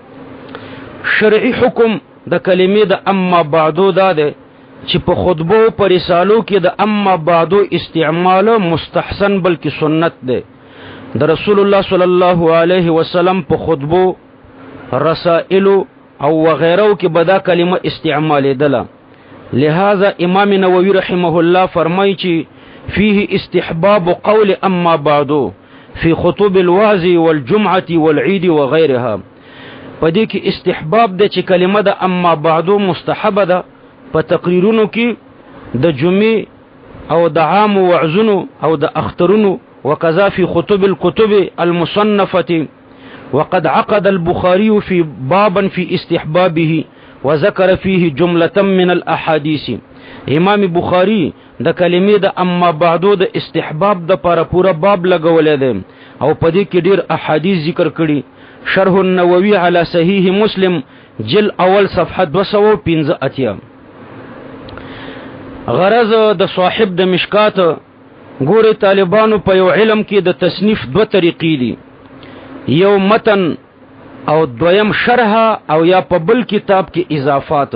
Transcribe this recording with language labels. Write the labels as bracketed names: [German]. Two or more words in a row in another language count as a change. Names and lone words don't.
[Pashto] شرعي حکم د کلمې د [Arabic] اما بعدو [Pashto] دا ده چې په خطبو پر رسالو کې د [Arabic] اما بعدو [Pashto] استعمال مستحسن بلکې سنت ده. د رسول الله [Arabic] صلی الله علیه وسلم [Pashto] په خطبو، رسائل او وغیرو کې بدا کلمه استعمال دله. لہذا امام نووي رحمه الله فرمایي چې [Arabic] فيه استحباب قول اما بعدو في خطب الوعظ والجمعه والعيد وغيرها. [Pashto] پدې کې استحباب ده چې کلمه د [Arabic] اما بعدو [Pashto] مستحبه ده په تقریرونو کې د جمعې او د عام وعظونو او د اخترونو، [Arabic] وکذا فی خطب الكتب المصنفه. وقد عقد البخاري في بابا في استحبابه وذكر فيه جمله من الاحاديث. [Pashto] امام بخاری د کلمې د [Arabic] اما بعدو [Pashto] د استحباب د لپاره پورا باب لګولې ده، او په دې کې ډیر احادیث ذکر کړي. شرح النووي على صحیح مسلم جل اول صفحه 215. غرض د صاحب د مشکات، ګوري طالبانو په یو علم کې د تصنیف دو طریقې دي، یو متن او دویم شرح، او یا په بل کتاب کې اضافات.